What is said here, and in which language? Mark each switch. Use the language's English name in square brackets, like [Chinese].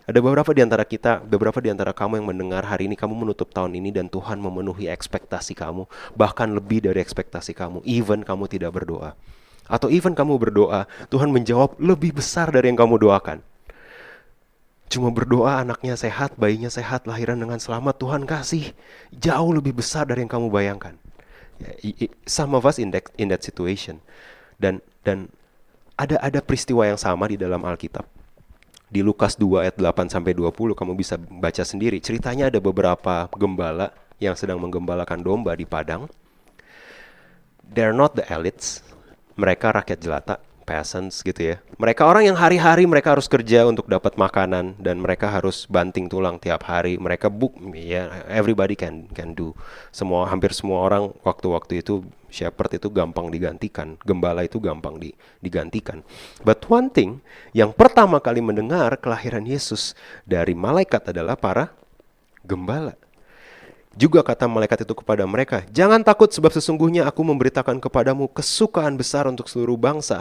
[Indonesian] Ada beberapa di antara kita, beberapa di antara kamu yang mendengar hari ini, kamu menutup tahun ini dan Tuhan memenuhi ekspektasi kamu, bahkan lebih dari ekspektasi kamu, even kamu tidak berdoa. Atau even kamu berdoa, Tuhan menjawab lebih besar dari yang kamu doakan. Cuma berdoa anaknya sehat, bayinya sehat, lahiran dengan selamat, Tuhan kasih jauh lebih besar dari yang kamu bayangkan. [English] Some of us in that situation. [Indonesian] Dan ada peristiwa yang sama di dalam Alkitab. Di Lukas 2 ayat 8 sampai 20 kamu bisa baca sendiri. Ceritanya ada beberapa gembala yang sedang menggembalakan domba di padang. [English] They're not the elites. [Indonesian] Mereka rakyat jelata, peasants gitu ya. Mereka orang yang hari-hari mereka harus kerja untuk dapat makanan, dan mereka harus banting tulang tiap hari. Mereka [English] everybody can do. [Indonesian] Hampir semua orang waktu itu shepherd itu gampang digantikan, gembala itu gampang digantikan. [English] But one thing, [Indonesian] yang pertama kali mendengar kelahiran Yesus dari malaikat adalah para gembala. Juga kata malaikat itu kepada mereka, "Jangan takut, sebab sesungguhnya aku memberitakan kepadamu kesukaan besar untuk seluruh bangsa.